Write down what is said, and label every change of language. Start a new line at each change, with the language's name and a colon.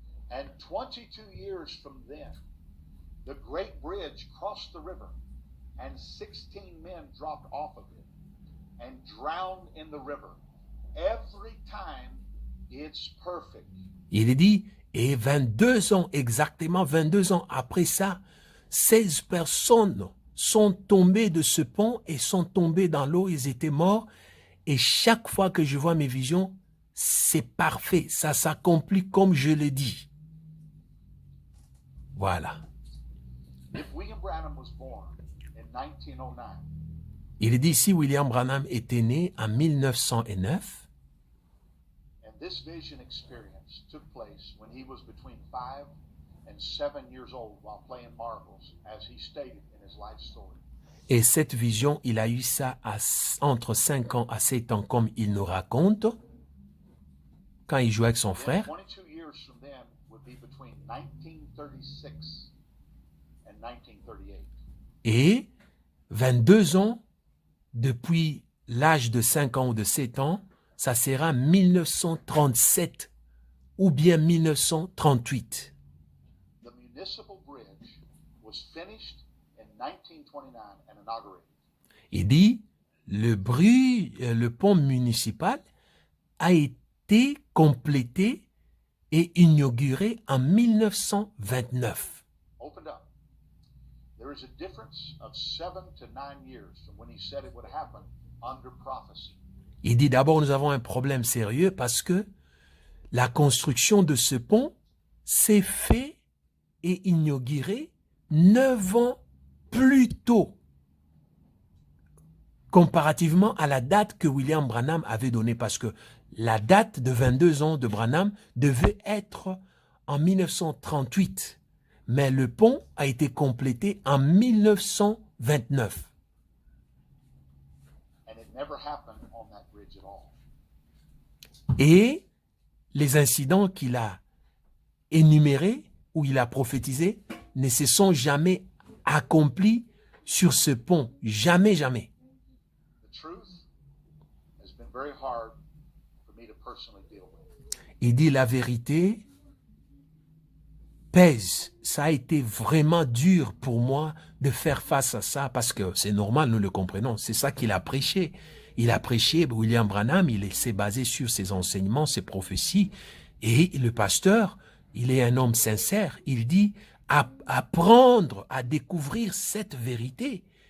English: And 22 years from then, the great bridge crossed the river, and 16 men dropped off of it and drowned in the river. Every time, it's perfect.
French: Il dit, et 22 ans, exactement 22 ans après ça, 16 personnes sont tombées de ce pont et sont tombées dans l'eau, ils étaient morts. Et chaque fois que je vois mes visions, c'est parfait, ça s'accomplit comme je l'ai dit. Voilà.
English: Branham was born in 1909,
French: Il dit si William Branham était né en 1909,
English: and this vision experience took place when he was between 5 and 7 years old while playing marbles, as he stated in his life story.
French: et cette vision, il a eu ça entre 5 ans à 7 ans, comme il nous raconte, quand il jouait avec son frère.
English: 22 years from then would be between 1936 and 1938.
French: Et 22 ans, depuis l'âge de 5 ans ou de 7 ans, ça sera 1937 ou bien 1938.
English: The municipal bridge was finished in 1929 and inaugurated.
French: Il dit, le pont municipal a été complété et inauguré en 1929.
English: Opened up. There is a difference of 7 to 9 years from when he said it would happen under prophecy.
French: Il dit d'abord, nous avons un problème sérieux parce que la construction de ce pont s'est fait et inauguré 9 ans plus tôt, comparativement à la date que William Branham avait donnée, parce que la date de 22 ans de Branham devait être en 1938, mais le pont a été complété en 1929.
English: And it never happened on that bridge at all.
French: Et les incidents qu'il a énumérés ou il a prophétisés ne se sont jamais accomplis sur ce pont. Jamais, jamais.
English: The truth has been very hard for me to personally deal with.
French: Il dit la vérité pèse. Ça a été vraiment dur pour moi de faire face à ça parce que c'est normal, nous le comprenons. C'est ça qu'il a prêché. Il a prêché, William Branham, il s'est basé sur ses enseignements, ses prophéties. Et le pasteur, il est un homme sincère. Il dit, apprendre à découvrir cette vérité.